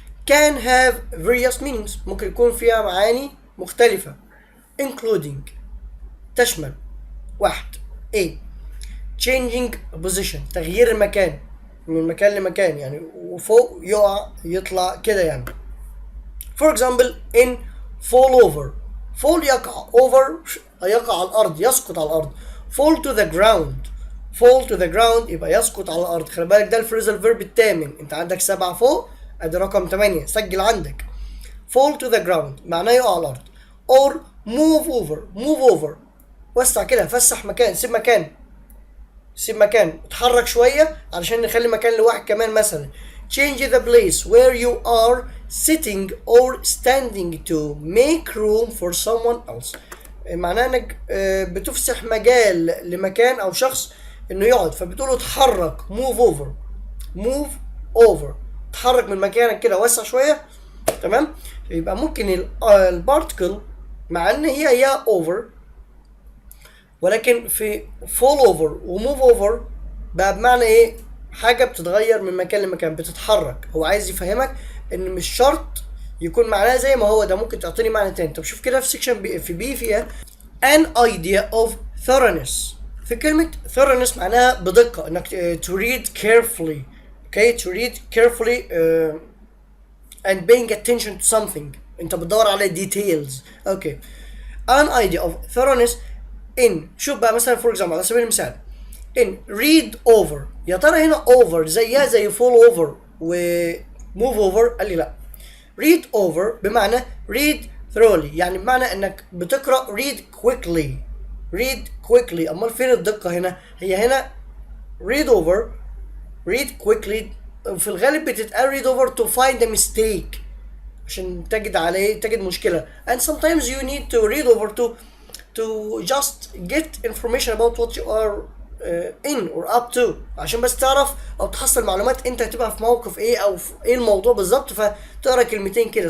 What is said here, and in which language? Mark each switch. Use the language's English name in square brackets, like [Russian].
[English] can have various meanings، [Arabic] ممكن يكون فيها معاني مختلفة، including تشمل واحد [English] A changing position، [Arabic] تغيير المكان من مكان لمكان يعني، وفوق يقع يطلع كده يعني. for example in fall over، fall يقع، over يقع على الأرض، يسقط على الأرض. [English] fall to the ground، fall to the ground [Arabic] يبقى يسقط على الأرض. خلي بالك ده الفريزال فيرب الثامن، أنت عندك 7 فوق، أدي رقم 8، سجل عندك. [English] fall to the ground [Arabic] معناه يقع على الأرض. [English] or move over، [Arabic] move over وسع كده، فسح مكان، سيب مكان، سيب مكان، اتحرك شوية علشان نخلي مكان لواحد كمان. مثلا [English] change the place where you are sitting or standing to make room for someone else، [Arabic] معناه انك بتفسح مجال لمكان او شخص انه يقعد، فبتقول له اتحرك، [English] move over، [Arabic] move over، اتحرك من مكانك كده، وسع شوية. تمام. يبقى ممكن البارتكل مع ان هي over، ولكن في fall over وموف over بقى بمعنى ايه؟ حاجه بتتغير من مكان لمكان، بتتحرك. هو عايز يفهمك ان مش شرط يكون معناها زي ما هو ده، ممكن تعطيني معنى تاني. طب شوف كده في سيكشن بي، في بي فيها an idea of thoroughness. في كلمه [English] thoroughness [Arabic] معناها بدقه، انك [English] to read carefully، okay to read carefully and paying attention to something، انت بتدور على details. [Arabic] اوكي [English] an idea of thoroughness in، [Arabic] شوف بقى مثلا فور اكزامبل على سبيل المثال in read over، يا ترى هنا over زيها زي fall over و move over؟ قال لي لا. [English] read over بمعنى read thoroughly، [Arabic] يعني بمعنى انك بتقرا [English] read quickly، read quickly. [Arabic] امال فين الدقه هنا؟ هي هنا read over، read quickly في الغالب بتتقال [English] read over to find a mistake، [Arabic] عشان تجد مشكله. [English] and sometimes you need to read over to just get information about what you are in or up to، [Arabic] عشان بس تعرف او تحصل معلومات انت هتبقى في موقف ايه او في ايه الموضوع بالظبط، فتقرا كلمتين كده.